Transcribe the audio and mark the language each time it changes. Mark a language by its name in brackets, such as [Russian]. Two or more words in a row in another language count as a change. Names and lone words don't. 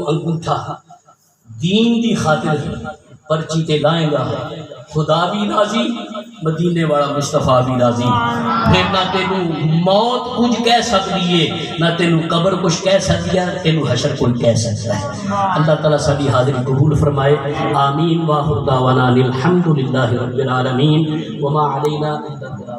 [Punjabi] ਅੰਗੂਠਾ ਦੀਨ ਦੀ ਖ਼ਾਤਿਰ ਪਰਚੀ ਤੇ ਲਾਏਗਾ ਖ਼ੁਦਾ ਭੀ ਰਾਜ਼ੀ ਮਦੀਨੇ ਵਾਲਾ ਮੁਸਤਫ਼ਾ ਭੀ ਰਾਜ਼ੀ ਫਿਰ ਨਾ ਤੈਨੂੰ ਮੌਤ ਕੁਛ ਕਹਿ ਸਕਤੀ ਹੈ ਨਾ ਤੈਨੂੰ ਕਬਰ ਕੁਛ ਕਹਿ ਸਕਤੀ ਹੈ ਤੈਨੂੰ ਹਸ਼ਰ ਕੋਈ ਕਹਿ ਸਕਤਾ ਹੈ ਅੱਲਾਹ ਤਾਲਾ ਸਾਡੀ ਹਾਜ਼ਰੀ ਕਬੂਲ ਫ਼ਰਮਾਏ ਆਮੀਨ [Arabic] وآخر دعوانا أن الحمد لله رب العالمين وما علينا